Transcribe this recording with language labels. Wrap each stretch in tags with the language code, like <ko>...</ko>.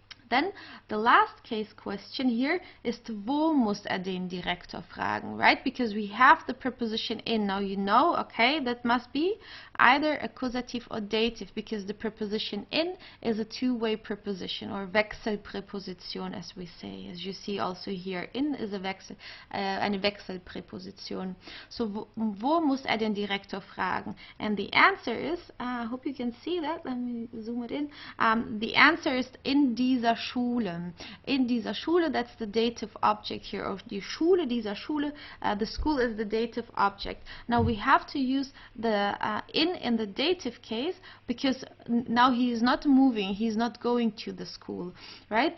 <en>Then the last case question here is,</en> <de>wo muss den Direktor fragen,</de> <en>right? Because we have the preposition in. Now you know, okay, that must be either accusative or dative, because the preposition in is a two-way preposition, or Wechselpräposition, as we say. As you see also here, in is eine Wechselpräposition.</en> <de>So wo muss den Direktor fragen?</de> <en>And the answer is, I hope you can see that. Let me zoom it in. The answer is</en> <de>in dieser Schule. In dieser Schule,</de> <en>that's the dative object here, or die Schule, dieser Schule, the school is the dative object. Now we have to use the in the dative case, because now he is not moving, he is not going to the school, right?</en>